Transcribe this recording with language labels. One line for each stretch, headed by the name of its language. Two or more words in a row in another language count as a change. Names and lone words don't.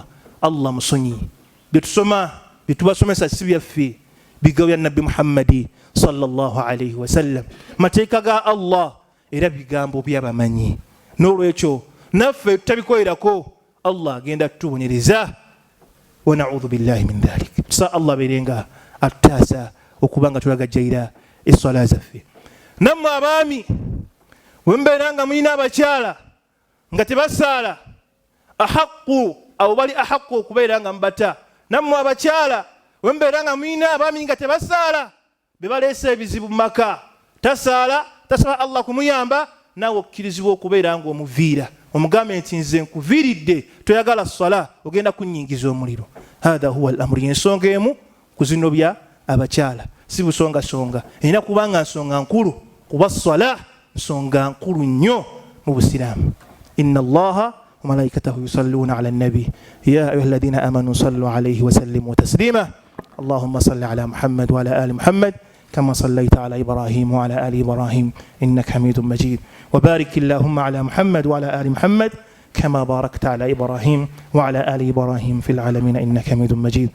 Ganda: Allah musonyi. Byetusoma byetubasomesa si byaffe, bigambo bya Nabbi Muhammadi
Arabic: صلى الله عليه وسلم,
Ganda: mateeka ga Allah era bigambo byabamanyi. N'olwekyo naffe tutabikolerako, Allah agenda tutubonyereza.
Arabic: ونعوذ بالله من ذلك.
Ganda: Tusa Allah berenga atutaasa okuba nga tulagajjaira esswala zaffe. Nammwe abaami bwe mubeera nga mulina abakyala nga tebasaala, ahaqu abo bali ahaqu okubeera nga mbata. Nammwe abakyala bwe mubeera nga mulina abaami nga tebasaala be baleese ebizibu mu maka, tasaala tasaba Allah kumuyamba, naawe okkirizibwa okubeera nga omuviira, omugambe nti nze nkuviiridde toyagala sala, ogenda kunnyingiza omuliro.
Arabic: هذا هو الأمر.
Ganda: Ensonga emu ku zino bya abakyala, si busongasonga, erina kubanga nsonga nkulu, kuba sala nsonga nkulu nnyo mu Busiraamu.
Arabic: إن الله وملائكته يصلون على النبي يا أيها الذين آمنوا صلوا عليه وسلموا تسليما. اللهم صل على محمد وعلى آل محمد كما صليت على إبراهيم وعلى آل إبراهيم إنك حميد مجيد. وبارك اللهم على محمد وعلى آل محمد كما باركت على إبراهيم وعلى آل إبراهيم في العالمين إنك حميد مجيد.